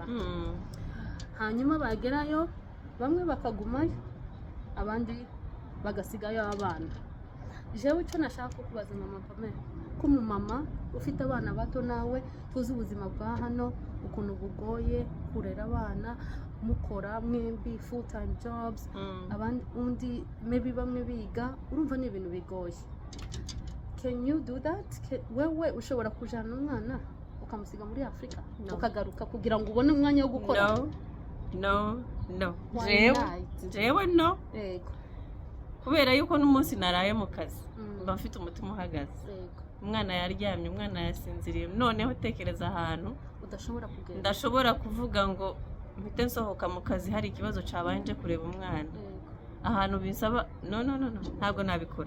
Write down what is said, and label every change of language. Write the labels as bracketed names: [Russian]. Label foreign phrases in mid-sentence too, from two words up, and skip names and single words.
[Kinyarwanda] Hanyuma bagerayo bamwe bakagumayo abandi bagasigayo abana. Jewe icyo nashaka kubaza mama Pamela, ko umumama ufite abana bato nawe tuzi ubuzima bwa hano ukuntu bugoye kurera abana, mukora mwembi [English] full time jobs, [Kinyarwanda] abandi undi maybe bamwe biga, urumva ni ibintu bigoye. [English] Can you do that? [Kinyarwanda] Wewe ushobora kujana umwana ukamusiga muri Afrika ukagaruka kugira ngo ubone umwanya wo gukora? No. Jewe no. Kubera yuko n'umunsi naraye mu kazi mba mfite umutima uhagaze. umwana yaryamye, umwana yasinziriye, noneho tekereza ahantu ndashobora kuvuga ngo mpite nsohoka mu kazi hari ikibazo cyabaye nje kureba umwana, ahantu bisaba no ntabwo nabikora.